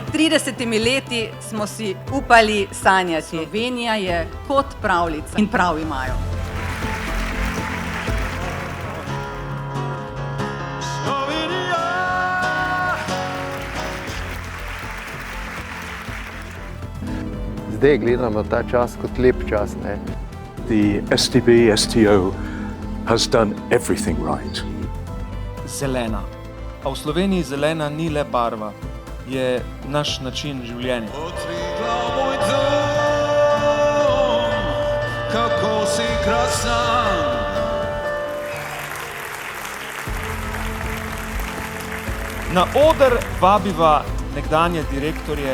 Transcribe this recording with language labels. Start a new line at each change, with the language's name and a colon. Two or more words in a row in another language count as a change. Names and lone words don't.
Slovenian: 30 leti smo si upali sanjati. Slovenija je kot pravljica in prav imajo. Zdaj gledam na ta čas kot lep čas, ne?
English: The STB, STO has done everything right.
Slovenian: Zelena. A v Sloveniji zelena ni le barva, je naš način življenja. Kako si krasna. Na oder vabiva nekdanje direktorje.